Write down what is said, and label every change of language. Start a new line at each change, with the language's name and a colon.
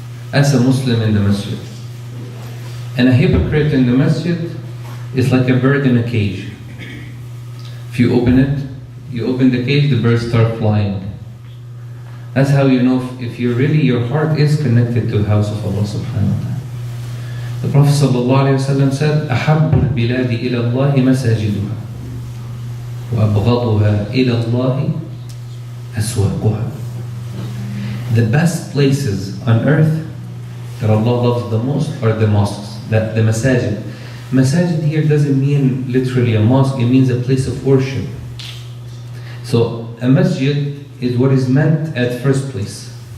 English: That's a Muslim in the masjid. And a hypocrite in the masjid is like a bird in a cage. If you open the cage, the birds start flying. That's how you know if your heart is connected to the house of Allah subhanahu wa ta'ala. The Prophet ﷺ said,
Arabic: أَحَبُّ الْبِلَادِ إِلَى اللَّهِ مَسَاجِدُهَا وَأَبْغَضُهَا إِلَى اللَّهِ أَسْوَاقُهَا.
English: The best places on earth that Allah loves the most are the mosques, the masajid. Masajid here doesn't mean literally a mosque, it means a place of worship. So a masjid is what is meant at first place.